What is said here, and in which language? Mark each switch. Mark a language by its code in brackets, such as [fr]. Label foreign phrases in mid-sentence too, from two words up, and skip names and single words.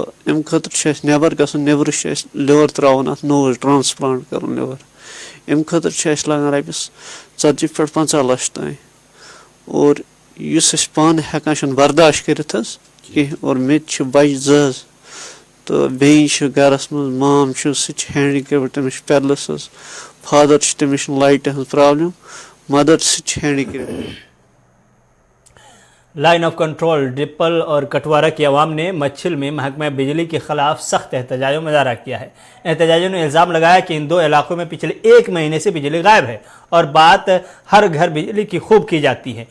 [ks] اَمہِ خٲطرٕ چھُ اَسہِ نٮ۪بر گژھُن نٮ۪برٕ چھُ اَسہِ لِور ترٛاوُن اَتھ نوٚو حظ ٹرانسپلانٹ کرُن لِور اَمہِ خٲطرٕ چھُ اَسہِ لگان رۄپیَس 40 پٮ۪ٹھ 50 لَچھ تام اور یُس أسۍ پانہٕ ہٮ۪کان چھِنہٕ برداشت کٔرِتھ حظ کینٛہہ اور مےٚ تہِ چھِ بچہِ 2 حظ تہٕ بیٚنہِ چھِ گرس منٛز مام چھُ سُہ تہِ چھِ ہینڈِکیپٕڈ تٔمِس چھِ پیرلس حظ فادر چھِ تٔمِس چھِ لایٹہِ ہٕنٛز پرابلم مدر سُہ تہِ چھِ ہینڈِکیپٕڈ [ur] لائن آف کنٹرول ڈپل اور کٹوارہ کی عوام نے مچھل میں محکمہ بجلی کے خلاف سخت احتجاج و مظاہرہ کیا ہے۔ احتجاجیوں نے الزام لگایا کہ ان 2 علاقوں میں پچھلے 1 مہینے سے بجلی غائب ہے اور بات ہر گھر بجلی کی خوب کی جاتی ہے۔